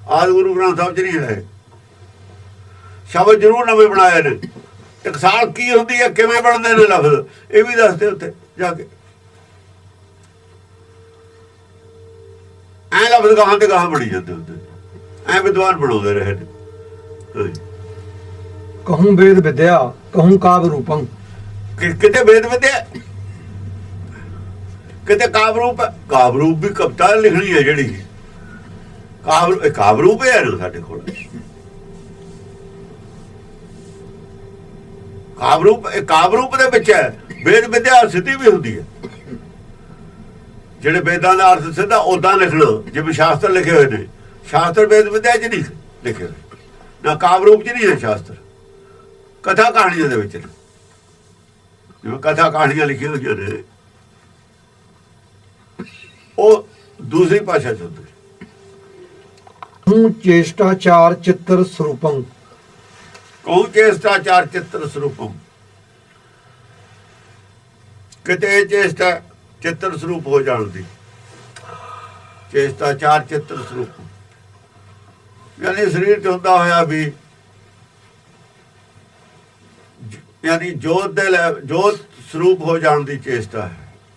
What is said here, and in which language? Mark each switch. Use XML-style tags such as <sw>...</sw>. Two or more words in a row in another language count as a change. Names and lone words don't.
<pa>ਆਦਿ ਗੁਰੂ ਗ੍ਰੰਥ ਸਾਹਿਬ 'ਚ ਨਹੀਂ ਹੈ। ਸ਼ਬਦ ਜ਼ਰੂਰ ਨਵੇਂ ਬਣਾਏ ਨੇ, ਟਕਸਾਲ ਕੀ ਹੁੰਦੀ ਹੈ, ਕਿਵੇਂ ਬਣਦੇ ਨੇ ਲਫ਼ਜ਼, ਇਹ ਵੀ ਦੱਸਦੇ ਉੱਥੇ ਜਾ ਕੇ। ਐ ਲਫ਼ਜ਼ ਗਾਹਾਂ ਤੇ ਗਾਹਾਂ ਬਣੀ ਜਾਂਦੇ ਹੁੰਦੇ, ਐ ਵਿਦਵਾਨ ਬਣਾਉਂਦੇ ਰਹੇ ਨੇ।</pa> <bra>कहूँ वेद विद्या कहूँ काव्य रूपम।</bra> <pa>ਕਿਤੇ ਵੇਦ ਵਿਦਿਆ, ਕਿਤੇ ਕਾਵ ਰੂਪ ਹੈ। ਕਾਵ ਰੂਪ ਵੀ ਕਵਿਤਾ ਲਿਖਣੀ ਹੈ ਜਿਹੜੀ ਕਾਵ ਰੂਪ ਹੈ ਨਾ ਸਾਡੇ ਕੋਲ। ਕਾਵ ਰੂਪ ਦੇ ਵਿੱਚ ਹੈ। ਵੇਦ ਵਿਦਿਆ ਸਿੱਧੀ ਵੀ ਹੁੰਦੀ ਹੈ, ਜਿਹੜੇ ਵੇਦਾਂ ਦਾ ਅਰਥ ਸਿੱਧਾ ਉਦਾਂ ਲਿਖਣਾ, ਜਿਵੇਂ ਸ਼ਾਸਤਰ ਲਿਖੇ ਹੋਏ ਨੇ। ਸ਼ਾਸਤਰ ਵੇਦ ਵਿਦਿਆ 'ਚ ਨਹੀਂ ਲਿਖੇ ਹੋਏ, ਨਾ ਕਾਵ ਰੂਪ 'ਚ ਨਹੀਂ ਹੈ ਸ਼ਾਸਤਰ। ਕਥਾ ਕਹਾਣੀਆਂ ਦੇ ਵਿੱਚ, ਜਿਵੇਂ ਕਥਾ ਕਹਾਣੀਆਂ ਲਿਖੀਆਂ ਹੋਈਆਂ ਨੇ, ਉਹ ਦੂਸਰੀ ਭਾਸ਼ਾ 'ਚ ਹੁੰਦੀ।</pa> <bra>कहूँ चेष्टाचार चित्र स्वरूपम। ਕਹੂੰ ਚੇਸ਼ਟਾਚਾਰ ਚਿੱਤਰ ਸਰੂਪਮ।</bra> <pa>ਕਿਤੇ ਚੇਸ਼ਟਾ ਚਿੱਤਰ ਸਰੂਪ ਹੋ ਜਾਣ ਦੀ, ਚੇਸ਼ਟਾਚਾਰ ਚਿੱਤਰ ਸਰੂਪ, ਯਾਨੀ ਸਰੀਰ 'ਚ ਹੁੰਦਾ ਹੋਇਆ ਵੀ, ਯਾਨੀ ਜੋਤ ਦੇ ਜੋਤ ਸਰੂਪ ਹੋ ਜਾਣ ਦੀ ਚੇਸ਼ਟਾ ਹੈ।</pa>